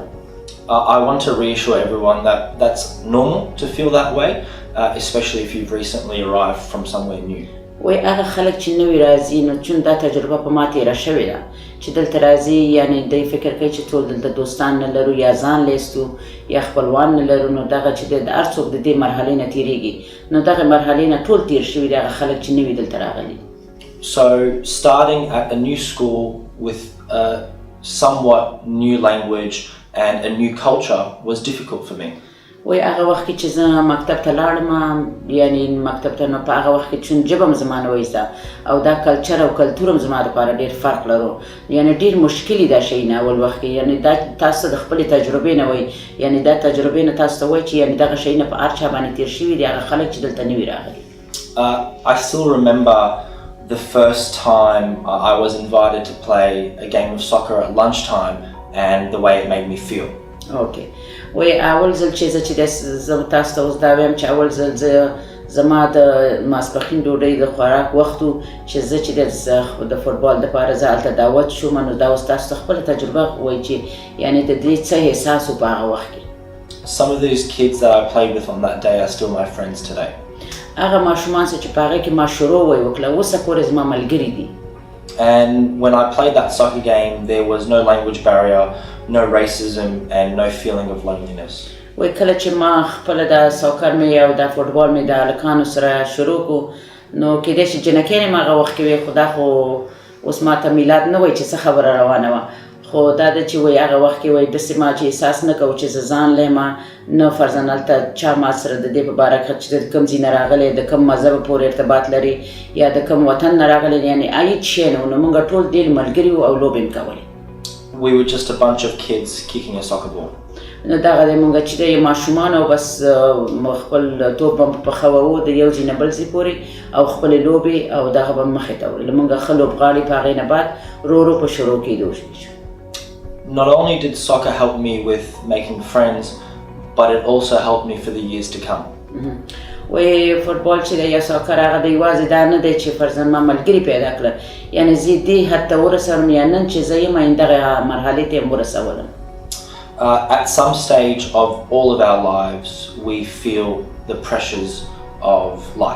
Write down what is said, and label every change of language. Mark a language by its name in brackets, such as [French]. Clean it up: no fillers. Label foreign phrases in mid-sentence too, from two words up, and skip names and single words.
[English] I want to reassure everyone that that's normal to feel that way, especially if you've recently arrived from somewhere new. [Pashto] وایي هغه خلک چې نوي راځي نو چون دا تجربه په ما تېره شوې ده چې دلته راځي، یعنې دوی فکر کوي چې ټول دلته دوستان نه لرو یا ځان لیستو یا خپلوان نه لرو، نو دغه چې د هر څوک د دې مرحلې نه تېرېږي، نو دغه مرحلې نه ټول تېر شوي دي هغه خلک چې نوي دلته راغلي. [English] So starting at a new school with a somewhat new language and a new culture was difficult for me. [Pashto] وایي هغه وخت کې چې زه مکتب ته لاړم، یعنې مکتب ته نو په هغه وخت کې چون ژبه م زما نه وه زده او دا کلچر او کلتور هم زما دپاره ډېر فرق لرو، یعنې ډېر مشکل دا شی نه اول وخت کې، یعنې دا تاسو د خپلې تجربې نه وایي، یعنې دا تجربې نه تاسو ته وایي چې یعنې دغه شی نه په هر چا باندې تېر شوي دي هغه خلک چې دلته نوي راغلي. [English] I still remember the first time I was invited to play a game of soccer at lunchtime and the way it made me feel. [Pashto] اوکې وایي اول ځل چې زه زه تاسو ته اوس دا وایم چې اول ځل زه زما د ماسپښین ډوډۍ د خوراک وخت و چې زه چې د فوټبال دپاره زه هلته دعوت شوم، نو دا اوس تاسو ته خپله تجربه وایي چې یعنې د دې څه احساس و په هغه وخت کې. [English] Some of these kids that I played with on that day are still my friends today. [Pashto] هغه ماشومان چې په هغې کې ما شروع وکړه اوسه پورې زما ملګري دي. [English] And when I played that soccer game, there was no language barrier, no racism, and no feeling of loneliness. [Pashto] وایي کله چې ما خپله دا ساکر مې او دا فوټبال مې د هلکانو سره شروع کړو، نو کېدای شي جنکۍ مې هغه وخت کې وی، خو دا خو اوس ما ته میلاد نه وایي چې څه خبره روانه وه، خو دا ده چې وایي هغه وخت کې وایي داسې ما چې احساس نه کوو چې زه ځان لی یم، نه فرضاً هلته چا ما سره د دې په باره کې چې د کوم ځای نه راغلی، د کوم مذهب پورې ارتباط لري یا د کوم وطن نه راغلی، یعنې هیڅ شی نه و، نو موږ ټول ډېر ملګري وو او لوبې مې کولې. [English] we were just a bunch of kids kicking a soccer ball. [Pashto] نو دغه د مونږ چې د ماشومان او بس خپل توپ هم په خواو د یو ځای نه بل ځای پورې او خپلې لوبې او دغه به مخې ته وړل مونږ ښه لوبغاړي په هغې نه بعد ورو په شروع کېدو شو. [English] Not only did soccer help me with making friends, but it also helped me for the years to come. [Pashto] وی فوتبال چې د یا ساکر هغه د یوازې دا نه دی چې فرضاً ما ملګري پیدا کړل یعنی زه دې حد ته ورسوم یا نن چې زه یم دغه مرحلې ته یم ورسولم. [English] At some stage of all of our lives, we feel the pressures of life.